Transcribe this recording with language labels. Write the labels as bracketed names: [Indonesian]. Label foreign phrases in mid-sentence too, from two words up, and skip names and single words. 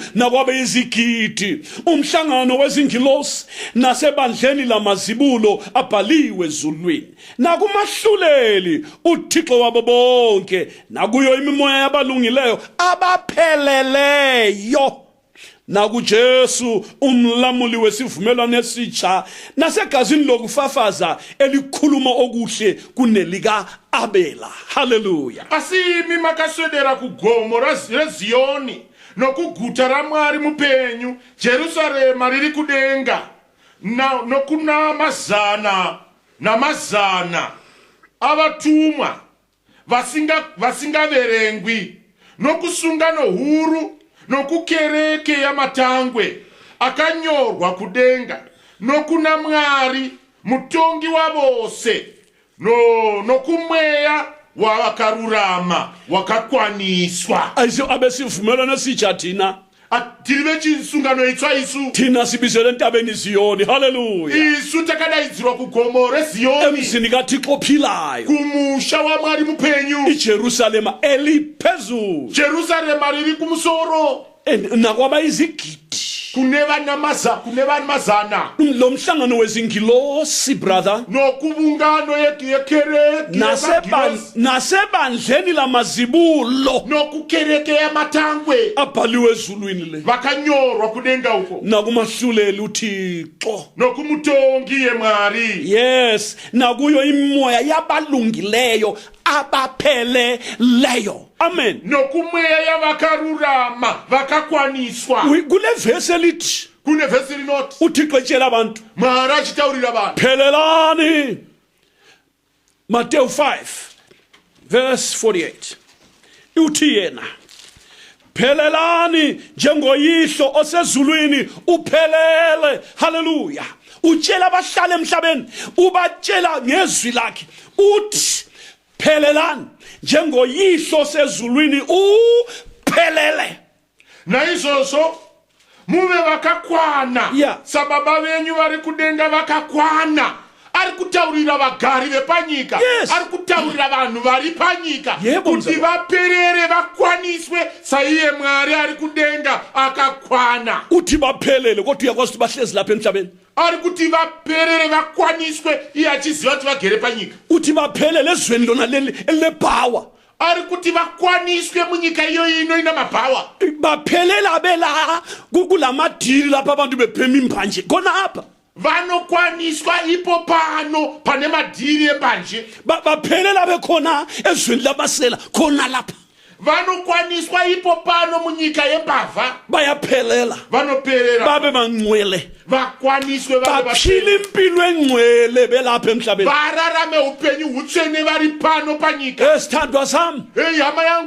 [North Ndebele] nakwabe izigidi umhlangano wezingilosi nasebandleni lamazibulo abhaliwe ezulwini nakumahluleli uThixo wabo bonke nakuyo imimoya yabalungileyo abapheleleyo nakuJesu umlamuli wesivumelwano esitsha nasegazini lokufafaza elikhuluma okuhle kunelika Abela haleluya [Shona] asimi makaswedera kugomo reziyoni nokuguta raMwari mupenyu Jerusalema riri kudenga nokuna mazana avatumwa vasingaverengwi nokusungano huru nokukereke yamatangwe akanyorwa kudenga nokuna Mwari mutongi wavose nokumweya wavakarurama wakakwaniswa [North Ndebele] aizo abesivumelwano esitsha thina [Shona] tiri vechisungano itsva isu [North Ndebele] thina sibizelwe entabeni Ziyoni haleluya [Shona] isu takadaidzirwa kugomo reziyoni [North Ndebele] emzini kaThixo ophilayo [Shona] kumusha waMwari mupenyu [North Ndebele] iJerusalema eliphezulu [Shona] Jerusalema riri kumusoro [North Ndebele] nakwaba izigidi [Shona] kune vanhu mazana [North Ndebele] lo mhlangano wezingilosi brother [Shona] nokubungano yekereke [North Ndebele] nasebandleni lamazibulo [Shona] nokukereke yamatangwe [North Ndebele] abhaliwe ezulwini le [Shona] vakanyorwa kudenga uko [North Ndebele] nakumahluleli uThixo [Shona] nokumutongi yeMwari [North Ndebele] yes nakuyo imimoya yabalungileyo abapheleleyo amen [Shona] nokumweya yavakarurama vakakwaniswa [North Ndebele] kule verse elithi [Shona] kune vhesi rinoti [North Ndebele] uThixo etshela abantu [Shona] Mwari achitaurira vanhu [North Ndebele] phelelani Matthew 5 verse 48 uthi yena phelelani njengoyihlo osezulwini uphelele haleluya utshela abahlala emhlabeni ubatshela ngezwi lakhe uthi phelelani njengoyihlo osezulwini uphelele [Shona] naizvozvo muve vakakwana sababa venyu vari kudenga vakakwana ari kutaurira vagari vepanyika ari kutaurira vanhu vari panyika kuti vaperere vakwaniswe saiye Mwari ari kudenga akakwana [North Ndebele] uthi baphelele kodwa uyakwazi ukuthi bahlezi lapha emhlabeni [Shona] ari kuti vaperere vakwaniswe iye achiziva kuti vagere panyika [North Ndebele] uthi baphelele ezweni lona elebhawa [Shona] ari kuti vakwaniswe munyika iyo ino ina mabhawa [North Ndebele] baphelela bela kulamadili lapha abantu bephema imbanje khona apha [Shona] vanokwaniswa ipo pano pane madhiri embanje [North Ndebele] baphelela bekhona ezweni lamasela khona lapha [Shona] vanokwaniswa ipo pano munyika yembavha [North Ndebele] bayaphelela [Shona] vanoperera [North Ndebele] babe bangcwele [Shona] vakwaniswe [North Ndebele] baphila impilo engcwele belapha emhlabeni [Shona] vararame upenyu hutsvene vari pano panyika [North Ndebele] esithandwa sami [Shona] hey hama yangu